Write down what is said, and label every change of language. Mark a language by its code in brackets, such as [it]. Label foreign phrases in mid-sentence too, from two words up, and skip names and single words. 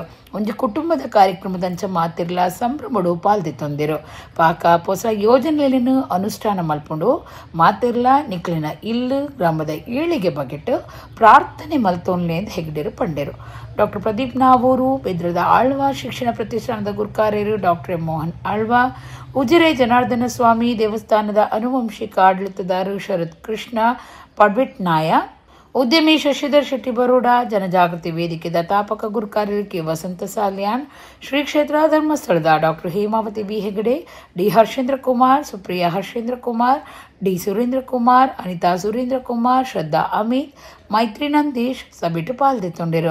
[tcy] ಒಂದು ಕುಟುಂಬದ ಕಾರ್ಯಕ್ರಮದಂಚ ಮಾತಿರ್ಲ ಸಂಭ್ರಮಡು ಪಾಲ್ದೆ ತಂದಿರು. ಪಾಕ ಹೊಸ ಯೋಜನೆಯನ್ನು ಅನುಷ್ಠಾನ ಮಲ್ಪುಂಡು ಮಾತಿರ್ಲ ನಿಕ್ಲಿನ ಇಲ್ಲು ಗ್ರಾಮದ ಏಳಿಗೆ ಬಗೆಟ್ ಪ್ರಾರ್ಥನೆ ಮಲ್ತೋನ್ಲೆ ಎಂದು ಹೆಗ್ಡೆರು ಪಂಡೆರು. ಡಾಕ್ಟರ್ ಪ್ರದೀಪ್ ನಾವೂರು ಬೆದ್ರದ ಆಳ್ವ ಶಿಕ್ಷಣ ಪ್ರತಿಷ್ಠಾನದ ಗುರ್ಕಾರ್ಯರು ಡಾಕ್ಟರ್ ಎಂ ಮೋಹನ್ ಆಳ್ವ ಉಜಿರೆ ಜನಾರ್ದನ ಸ್ವಾಮಿ ದೇವಸ್ಥಾನದ ಅನುವಂಶಿಕ ಆಡಳಿತದಾರರು ಶರತ್ ಕೃಷ್ಣ ಪಡ್ವೆಟ್ ನಾಯ ಉದ್ಯಮಿ ಶಶಿಧರ್ ಶೆಟ್ಟಿ ಬರೋಡ, ಜನಜಾಗೃತಿ ವೇದಿಕೆ ದತ್ತಾಪಕ ಗುರು ಕಾರ್ಯಕ್ಕೆ ವಸಂತ ಸಾಲ್ಯಾನ್, ಶ್ರೀ ಕ್ಷೇತ್ರ ಧರ್ಮಸ್ಥಳದ ಡಾಕ್ಟರ್ ಹೇಮಾವತಿ ಬಿ ಹೆಗಡೆ, ಡಿ ಹರ್ಷೇಂದ್ರ ಕುಮಾರ್, ಸುಪ್ರಿಯಾ ಹರ್ಷೇಂದ್ರ ಕುಮಾರ್, ಡಿ ಸುರೇಂದ್ರ ಕುಮಾರ್, ಅನಿತಾ ಸುರೇಂದ್ರ ಕುಮಾರ್, ಶ್ರದ್ಧಾ ಅಮಿತ್, ಮೈತ್ರಿ ನಂದೀಶ್ ಸಭೆಟು ಪಾಲ್ಗೊಂಡಿರು.